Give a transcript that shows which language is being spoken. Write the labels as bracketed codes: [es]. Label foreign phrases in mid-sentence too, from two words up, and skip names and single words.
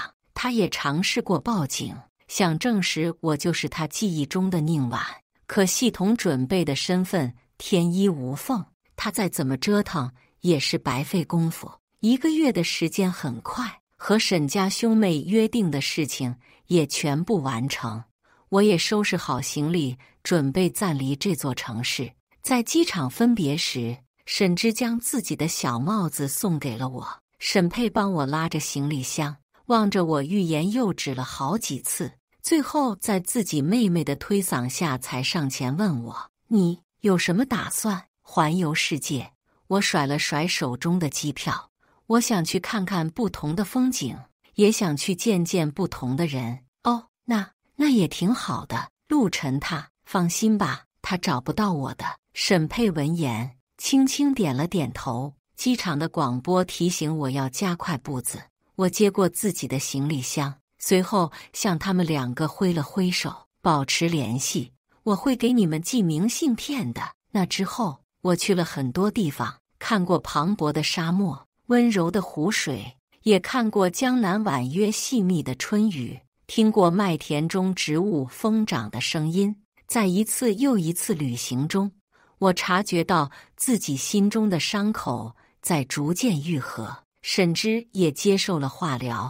[zh] 他也嘗試過報警，想證實我就是他記憶中的寧婉，可系統準備的身份天衣無縫，他再怎麼折騰也是白費功夫。1個月的時間很快，和沈家兄妹約定的事情也全部完成。我也收拾好行李，準備暫離這座城市。在機場分別時，沈芝將自己的小帽子送給了我。沈佩幫我拉着行李箱，望着我欲言又止了好幾次， 最後在自己妹妹的推搡下才上前問我：“你有什麼打算？環遊世界？” 我甩了甩手中的機票，我想去看看不同的風景，也想去見見不同的人。哦，那也挺好的。陸晨他放心吧，他找不到我的。沈佩聞言，輕輕點了點頭。機場的廣播提醒我要加快步子。我接過自己的行李箱，隨後向他們兩個揮了揮手，保持聯繫。我會給你們寄明信片的。那之後，我去了很多地方，看過磅礴的沙漠、溫柔的湖水，也看過江南婉約細密的春雨，聽過麥田中植物瘋長的聲音。在一次又一次旅行中，我察覺到自己心中的傷口在逐漸愈合，沈之也接受了化療。